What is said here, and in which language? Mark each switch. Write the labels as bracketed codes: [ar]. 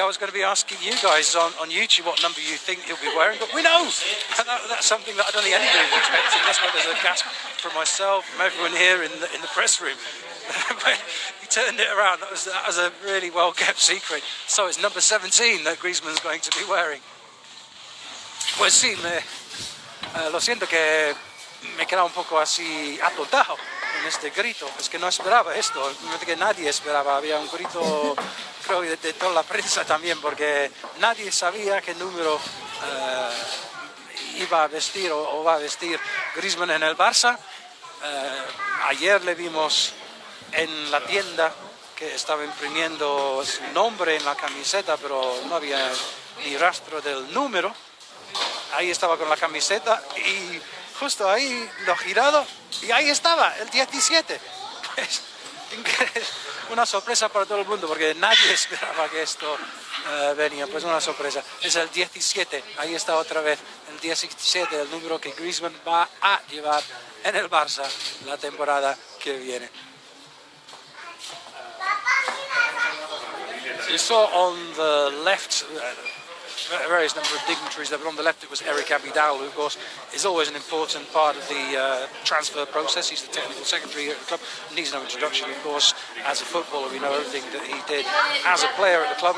[en] I was going to be asking you guys on YouTube what number you think he'll be wearing, but we know. And that's something that I don't think anybody was expecting. That's why there's a gasp from myself, from everyone here in the press room. He turned it around. That was a really well-kept secret. So it's number 17 that Griezzmann's going to be wearing. [es] Pues sí, lo siento que me queda un poco así atontado en este grito. Es que no esperaba esto, que nadie esperaba. Había un grito, creo, de toda la prensa también, porque nadie sabía qué número iba a vestir o va a vestir Griezzmann en el Barça. Ayer le vimos en la tienda que estaba imprimiendo su nombre en la camiseta, pero no había ni rastro del número. Ahí estaba con la camiseta y justo ahí lo he girado y ahí estaba, el 17. Es una sorpresa para todo el mundo porque nadie esperaba que esto venía, pues una sorpresa. Es el 17, ahí está otra vez, el 17, el número que Griezzmann va a llevar en el Barça la temporada que viene. [en] You saw on the left various number of dignitaries there, but on the left it was Eric Abidal, who of course is always an important part of the transfer process. He's the technical secretary here at the club. Needs no introduction, of course. As a footballer, we know everything that he did as a player at the club.